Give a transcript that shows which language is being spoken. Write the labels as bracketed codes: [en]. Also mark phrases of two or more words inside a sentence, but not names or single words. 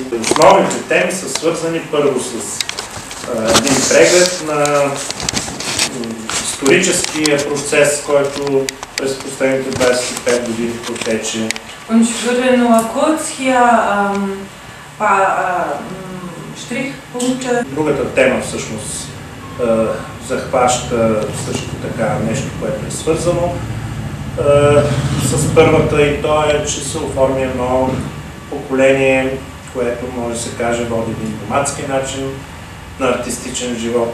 [bg] Основните теми са свързани първо с един преглед на историческия процес, който през последните 25 години протече. [de] Und ich würde nur kurz hier paar Strichpunkte. [bg] Другата тема всъщност захваща също така нещо, което е свързано с първата, и то е, че се оформи едно поколение, което може да се каже води един номадски начин на артистичен живот.